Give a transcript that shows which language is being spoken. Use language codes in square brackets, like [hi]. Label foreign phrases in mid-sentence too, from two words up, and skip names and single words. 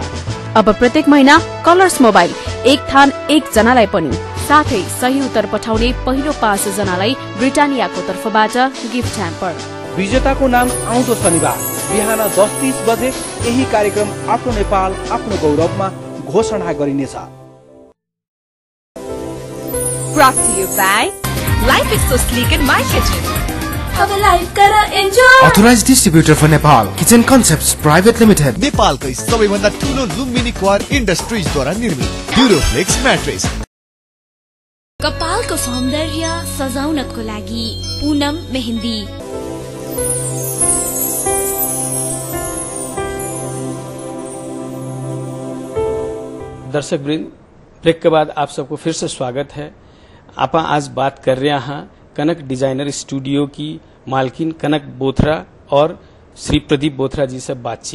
[ne] अब प्रत्येक महिना कलर्स मोबाइल एक थान एक जनालाई पनि, साथै सही उत्तर पठाउने पहिलो 5 जनालाई ब्रिटानियाको तर्फबाट गिफ्ट ह्याम्पर। विजेताको नाम आउँदो शनिबार बिहान 10:30 बजे यही कार्यक्रम आफ्नो नेपाल आफ्नो गौरवमा घोषणा गरिनेछ। [en] Brought to you by Life is so sleek in my kitchen. [hi] अब लाइफ कर एन्जॉय। [en] Authorized distributor for Nepal, Kitchen Concepts Private Limited. [ne] नेपालकै सबैभन्दा ठुलो लुम्बिनी क्वार इन्डस्ट्रिजद्वारा निर्मित ड्युरोफ्लेक्स म्याट्रेस। कपालको सौन्दर्य सजाउनको लागि पूनम मेहंदी। [hi] दर्शक वृंद, ब्रेक के बाद आप सबको फिर से स्वागत है। आप आज बात कर रहे हैं कनक डिजाइनर स्टूडियो की मालकिन कनक बोथरा और श्री प्रदीप बोथरा जी से बातचीत।